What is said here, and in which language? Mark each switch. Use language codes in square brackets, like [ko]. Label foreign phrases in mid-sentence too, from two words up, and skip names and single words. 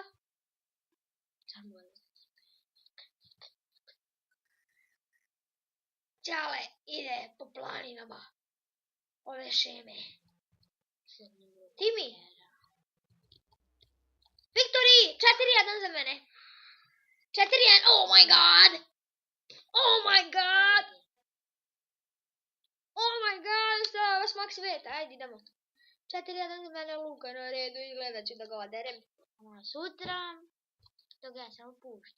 [hr] Samo Čale ide po planinama. Ove šeme. Timmy! Victory! 4-1 za mene. 4-1. [en] Oh my god! Oh my god! Oh my god! [hr] Stava smak sveta. Ajde idemo. 4-1 za mene, Luka na redu i gledat ću da ga oderem. A sutra, dok ja samo puštam.